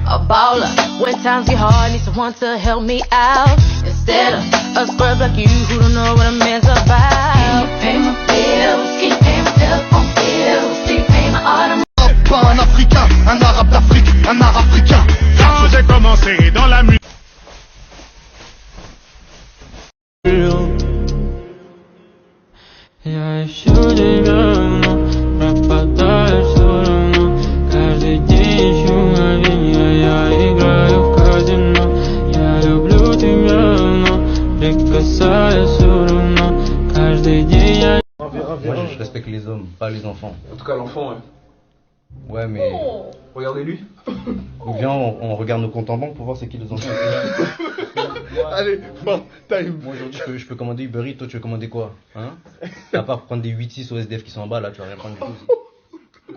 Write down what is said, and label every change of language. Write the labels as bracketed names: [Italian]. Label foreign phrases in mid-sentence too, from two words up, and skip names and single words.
[English] baller. When times get hard, need someone to help me out. Instead of a scrub like you who don't know what a man's about. Can you pay my bills? Can you pay my telephone bills? Can you pay my automobile? [French] Pas un Africain, un arabe d'Afrique, un arabe africain. Quand j'ai commencé dans la musique. [Russian] Я ищу тебя, но пропадаешь все равно. Каждый день ищу мгновенья, я играю в казино. Я люблю тебя, но прикасаюсь все равно. Каждый день я... [French] Moi je respecte les hommes, pas les enfants. En tout cas l'enfant, ouais. Ouais mais... Regardez-lui. Ou bien on regarde nos comptes en banque pour voir c'est qui les enfants. Allez, bon, time. Moi aujourd'hui je peux commander Uber Eats, toi tu veux commander quoi? Hein? À part prendre des 8-6 au SDF qui sont en bas, là tu vas rien prendre du tout.